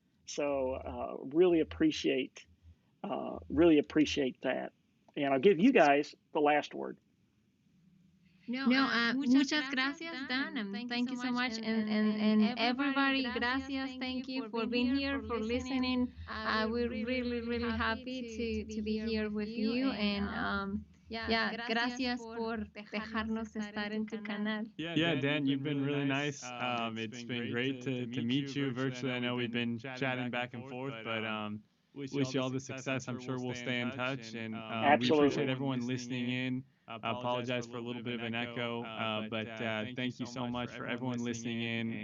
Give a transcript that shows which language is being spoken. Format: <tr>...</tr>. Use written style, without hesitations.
<en>So really appreciate that. And I'll give you guys the last word.</en> <es>No, muchas gracias,</es> <en>Dan, and thank you so much. And everybody, gracias, thank you for being here, for listening. We're really, really happy to be here with you. And yeah,</en> <es>gracias por dejarnos estar en tu canal.</es> <en>Yeah, Dan, you've been really nice. It's been great to meet you virtually. I know we've been chatting back and forth, but wish you all the success. I'm sure we'll stay in touch. And we appreciate everyone listening in. I apologize for a little bit of an echo, but thank you so much for everyone listening in.</en>